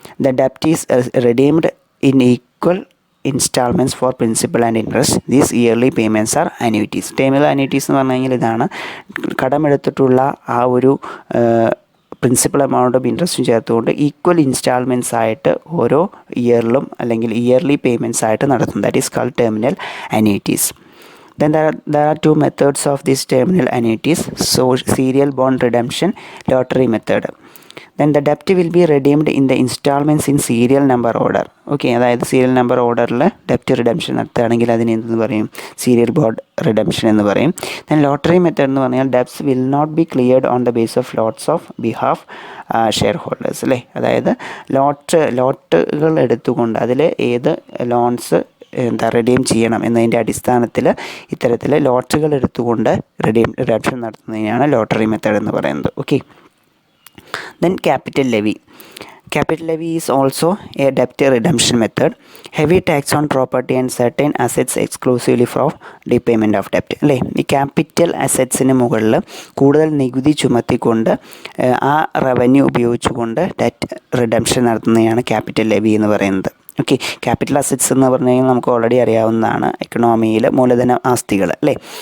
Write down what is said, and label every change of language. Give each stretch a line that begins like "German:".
English: The debt is redeemed in equal installments for principal and interest. These yearly payments are annuities.
Malayalam: Terminal annuities എന്ന് പറഞ്ഞു കഴിഞ്ഞാൽ ഇതാണ് കടമെടുത്തിട്ടുള്ള ആ ഒരു പ്രിൻസിപ്പൽ എമൗണ്ടും ഇൻട്രസ്റ്റും ചേർത്തുകൊണ്ട് ഈക്വൽ ഇൻസ്റ്റാൾമെൻറ്റ്സ് ആയിട്ട് ഓരോ ഇയറിലും അല്ലെങ്കിൽ ഇയർലി പേയ്മെൻറ്റ്സ് ആയിട്ട് നടത്തും.
English: That is called terminal annuities. Then there are two methods of these terminal annuities. So serial bond redemption, lottery method. Then the debt will be redeemed in the installments in serial number order.
Malayalam: Okay, അതായത് serial number ഓർഡറിൽ ഡെപ്റ്റ് redemption നടത്തുകയാണെങ്കിൽ അതിന് എന്തെന്ന് പറയും, serial bond redemption എന്ന് പറയും.
English: then lottery method
Malayalam: എന്ന് പറഞ്ഞാൽ
English: Debts will not be cleared on the base of lots of behalf share holders അല്ലേ.
Malayalam: അതായത് ലോട്ടുകൾ എടുത്തുകൊണ്ട് അതിൽ ഏത് ലോൺസ് റിഡീം ചെയ്യണം എന്നതിൻ്റെ അടിസ്ഥാനത്തിൽ ഇത്തരത്തിൽ ലോട്ടുകൾ എടുത്തുകൊണ്ട് റിഡംഷൻ നടത്തുന്നതിനാണ് ലോട്ടറി മെത്തേഡ് എന്ന് പറയുന്നത്.
English: Okay, then capital levy. Capital levy is also a debt redemption method. Heavy tax on property and certain assets exclusively for repayment of debt.
Malayalam: അല്ലേ, ഈ ക്യാപിറ്റൽ അസറ്റ്സിന് മുകളിൽ കൂടുതൽ നികുതി ചുമത്തിക്കൊണ്ട് ആ റവന്യൂ ഉപയോഗിച്ചുകൊണ്ട് ഡെറ്റ് റിഡംഷൻ നടത്തുന്നതാണ് ക്യാപിറ്റൽ ലെവി എന്ന് പറയുന്നത്. ഓക്കെ, ക്യാപിറ്റൽ അസറ്റ്സ് എന്ന് പറഞ്ഞു കഴിഞ്ഞാൽ നമുക്ക് ഓൾറെഡി അറിയാവുന്നതാണ്, എക്കണോമിയിൽ മൂലധന ആസ്തികൾ അല്ലേ.